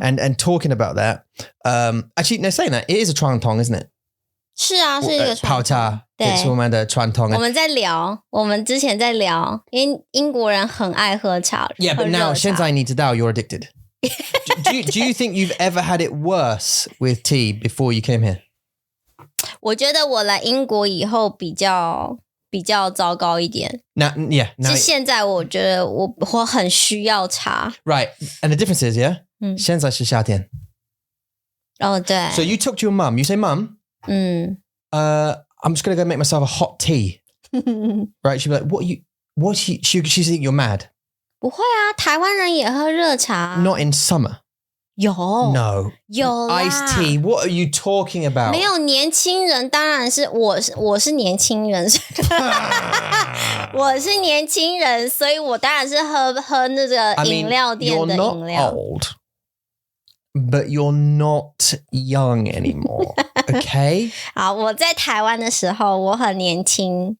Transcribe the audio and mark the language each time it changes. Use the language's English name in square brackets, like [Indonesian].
[English] And talking about that, actually, no, saying that, it is a 传统, isn't it? [Chinese] 是啊，是一个泡茶，对，是我们的传统。我们在聊，我们之前在聊，因为英国人很爱喝茶。 [English] Yeah, but now [Chinese] 现在你知道 [English] you're addicted. do you think you've ever had it worse with tea before you came here? [Chinese] 我觉得我来英国以后比较糟糕一点。 [English] Now [Chinese] 现在我觉得我很需要茶。 [English] Right, and the difference is, yeah, [Chinese] 现在是夏天。哦，对。 [English] So you talk to your mum, you say, Mum, I'm just going to go make myself a hot tea. Right, she'll be like, she think you're mad. [Chinese] 不会啊，台湾人也喝热茶。 [English] Not in summer. [Chinese] 有 [English] No. [Chinese] 有啦 [English] Iced tea. What are you talking about? [Chinese] 没有年轻人，当然是我是年轻人，我是年轻人，所以我当然是喝那个饮料店的饮料。 [English] You're not old, but you're not young anymore. Okay. [Chinese] 好，我在台湾的时候我很年轻。